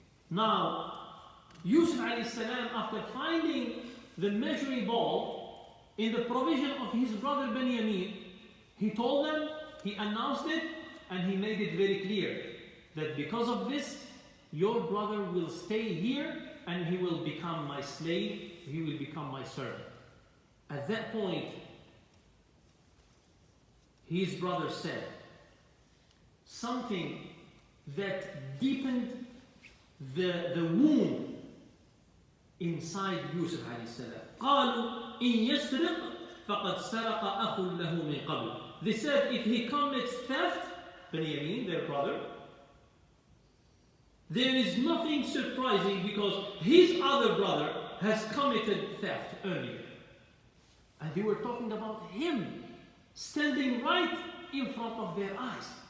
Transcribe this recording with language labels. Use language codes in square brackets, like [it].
[en] Now, Yusuf alayhi salam, after finding the measuring bowl in the provision of his brother Benjamin, he told them, he announced it, and he made it very clear that because of this, your brother will stay here and he will become my slave, he will become my servant. At that point, his brother said something that deepened the wound inside Yusuf alayhi salam. [ar] قالوا إن يسرق فقد سرق أخ له من قبل. [en] They said, if he commits theft, Benjamin, their brother, there is nothing surprising because his other brother has committed theft earlier. And they were talking about him standing right in front of their eyes.